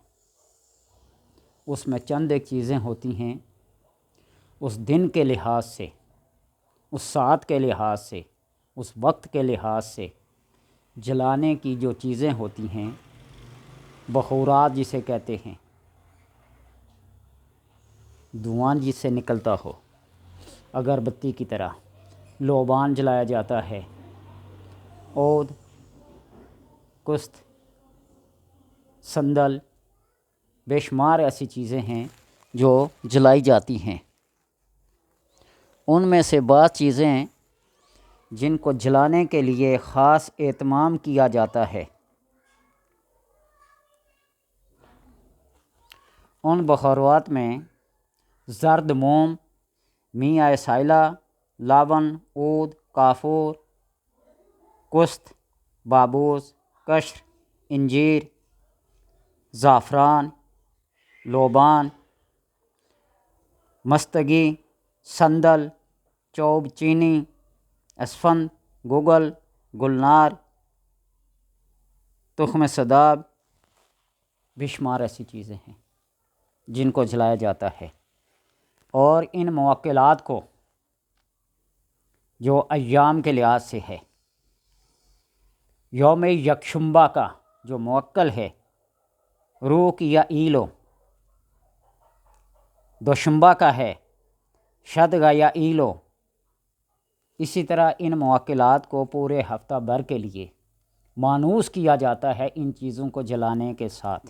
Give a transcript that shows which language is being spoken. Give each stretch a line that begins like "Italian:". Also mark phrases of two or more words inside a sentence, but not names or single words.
Urdu: اس میں چند ایک چیزیں ہوتی ہیں، اس دن کے لحاظ سے، اس ساعت کے لحاظ سے، اس وقت کے لحاظ سے جلانے کی جو چیزیں ہوتی ہیں، بخورات جسے کہتے ہیں، دھواں جس سے نکلتا ہو، اگربتی کی طرح لوبان جلایا جاتا ہے، عود، کست، صندل، بے شمار ایسی چیزیں ہیں جو جلائی جاتی ہیں۔ ان میں سے بعض چیزیں جن کو جلانے کے لیے خاص اہتمام کیا جاتا ہے، ان بخورات میں زرد موم، میاں سائلہ، لاون، عود، کافور، کست، بابوس، قشر، انجیر، زعفران، لوبان، مستگی، صندل، چوب چینی، اسفند، گگل، گلنار، تخم سداب، بے شمار ایسی چیزیں ہیں جن کو جلایا جاتا ہے۔ اور ان موکلات کو جو ایام کے لحاظ سے ہے، یوم یکشنبہ کا جو موکل ہے، روک یا ایلو، دوشنبہ کا ہے شدگا یا ایلو، اسی طرح ان موکلات کو پورے ہفتہ بھر کے لیے مانوس کیا جاتا ہے ان چیزوں کو جلانے کے ساتھ۔